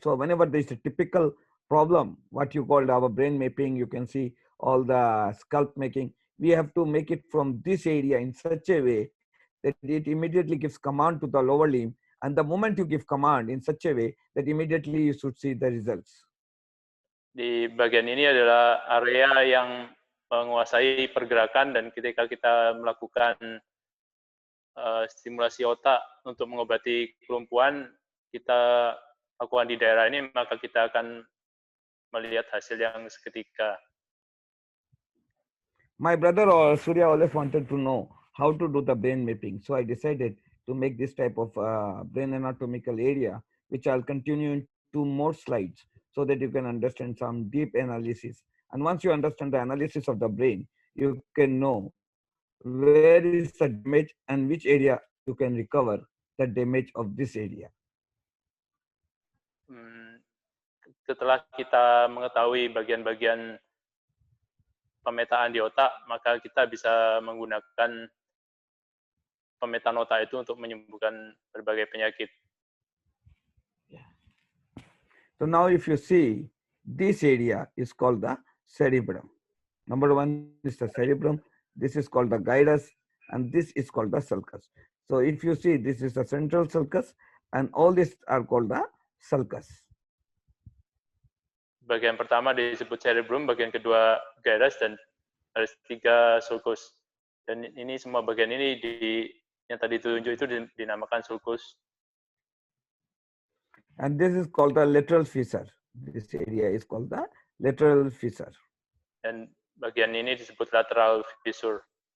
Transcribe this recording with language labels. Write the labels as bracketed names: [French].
[English] So whenever there is a typical problem, what you called our brain mapping, you can see all the scalp making. We have to make it from this area in such a way that it immediately gives command to the lower limb. And the moment you give command in such a way that immediately you should see the results. [Indonesian] Di bagian ini adalah area yang menguasai pergerakan, dan ketika kita melakukan stimulasi otak untuk mengobati kelumpuhan, kita lakukan di daerah ini, maka kita akan melihat hasil yang seketika. [English] My brother Surya always wanted to know how to do the brain mapping. So I decided to make this type of brain anatomical area, which I'll continue in 2 more slides so that you can understand some deep analysis. And once you understand the analysis of the brain, you can know where is the damage and which area you can recover the damage of this area. [Indonesian] Setelah kita mengetahui bagian-bagian pemetaan di otak, maka kita bisa menggunakan pemetaan otak itu untuk menyembuhkan berbagai penyakit. [English] So now if you see, this area is called the cerebrum. Number 1 is the cerebrum. This is called the gyrus, and this is called the sulcus. So if you see, this is the central sulcus, and all these are called the sulcus. [Indonesian] Bagian pertama disebut cerebrum, bagian kedua gyrus, dan ada 3 sulcus. Dan ini semua bagian ini yang tadi ditunjuk itu dinamakan sulcus. [English] And this is called the lateral fissure. This area is called the lateral fissure. [Indonesian] Dan bagian ini disebut lateral fissure.